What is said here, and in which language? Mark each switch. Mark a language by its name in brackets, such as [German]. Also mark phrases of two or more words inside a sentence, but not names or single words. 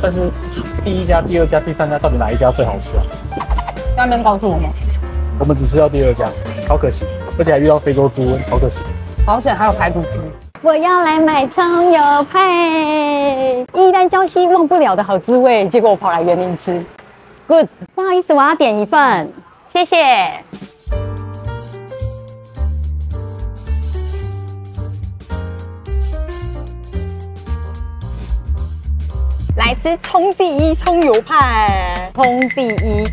[Chinese] 但是第1家、第2家、第3家到底哪一家最好吃啊？那邊告訴我們，我們只吃到第2家，好可惜，而且還遇到非洲豬瘟，好可惜。好險還有排骨吃。我要來買蔥油派，一旦礁溪忘不了的好滋味，結果我跑來員林吃。Good，不好意思，我要點1份，謝謝。來吃蔥第1蔥油派，蔥第1。